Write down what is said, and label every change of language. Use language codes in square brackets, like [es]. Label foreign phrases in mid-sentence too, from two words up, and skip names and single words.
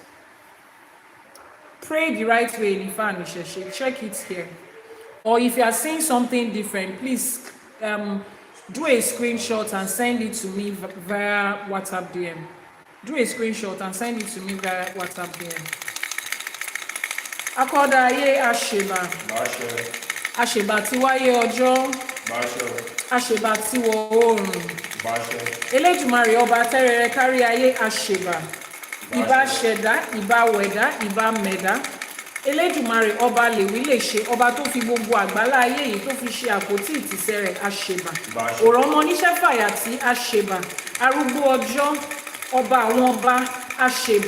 [en] Pray the right way in Ifa and Isheshe. Check it here. Or if you are seeing something different, please do a screenshot and send it to me via WhatsApp DM. Do a screenshot and send it to me via WhatsApp DM. [yo] Akoda ye Asheba. Asheba tiwaye ojo. Asheba tiwo orun. Elédùmarè ọba tẹ́rẹrẹ kárí ayé Asheba. Ìbà ṣẹ̀dá, ìbà wẹ̀dá, ìbà mẹ̀dá. Elédùmarè ọba lèwí lè ṣe, ọba tó fi gbogbo àgbálá ayé yìí tó fi ṣe àpótí ìtìsẹ̀ rẹ̀ Asheba. Ọ̀rọ̀ ọmọ oníṣẹ́ fàyàtì Asheba. Arúgbó ọjọ́, ọba àwọn ọba Asheba.